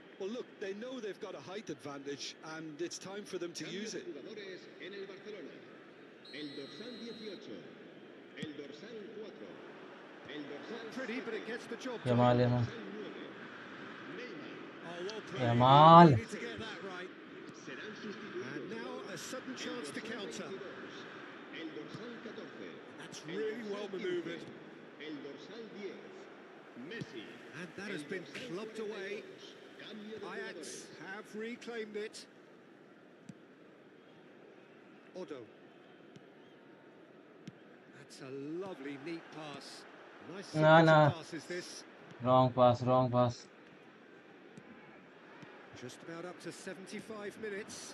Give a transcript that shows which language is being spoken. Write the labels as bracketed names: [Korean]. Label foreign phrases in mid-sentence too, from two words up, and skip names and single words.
[English] look, they know they've got a height advantage, and it's time for them to [Spanish] Cambio [English] use [Spanish] de [English] it. [Spanish] jugadores en el Barcelona. El dorsal 18. El dorsal 4. El dorsal [English] Not pretty, but it gets the job done. Yamal, Yamal, [Spanish] dorsal 9. Neymar. [English] Oh, well played. Yamal. He needed to get that right. [Spanish] Serán sustituidos. [English] And now a sudden [Spanish] El [English] chance to [Spanish] dorsal [English] counter. [Spanish] 22. El dorsal 14. [English] That's [Spanish] El [English] really [Spanish] dorsal [English] well [Spanish] 15. [English] manoeuvred. [Spanish] El dorsal 10. Messi. [English] And that has [Spanish] El [English] been [Spanish] dorsal [English] clubbed away. [Spanish] 42. Cambio de [English] Ajax [Spanish] jugadores. [English] have reclaimed it. Odo. That's a lovely, neat pass. Nice Nah, sequence nah. of passes this. Wrong pass, wrong pass. Just about up to 75 minutes.